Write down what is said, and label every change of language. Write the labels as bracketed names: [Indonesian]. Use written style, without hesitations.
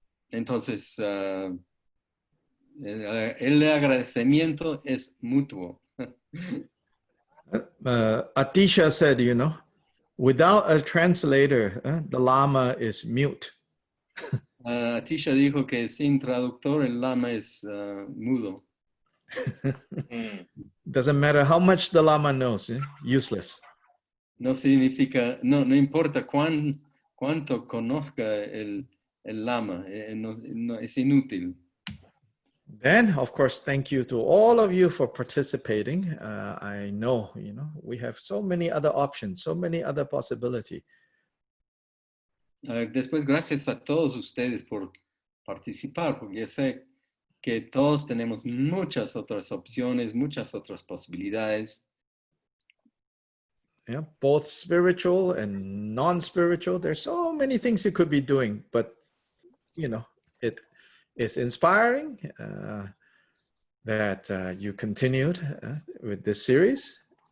[Spanish] Entonces, el agradecimiento es mutuo. [English] Atisha said, without a translator, the Lama is mute. [Spanish] Atisha dijo que sin traductor el Lama es mudo. [English] Doesn't matter how much the Lama knows, useless. [Spanish] No significa, no importa cuánto conozca el Lama, no, es inútil. [English] Then, of course, thank you to all of you for participating. I know, we have so many other options, so many other possibilities. [Spanish] Después, gracias a todos ustedes por participar, porque ya sé que todos tenemos muchas otras opciones, muchas otras posibilidades. [English] Yeah, both spiritual and non-spiritual. There's so many things you could be doing, but, it is inspiring that you continued with this series.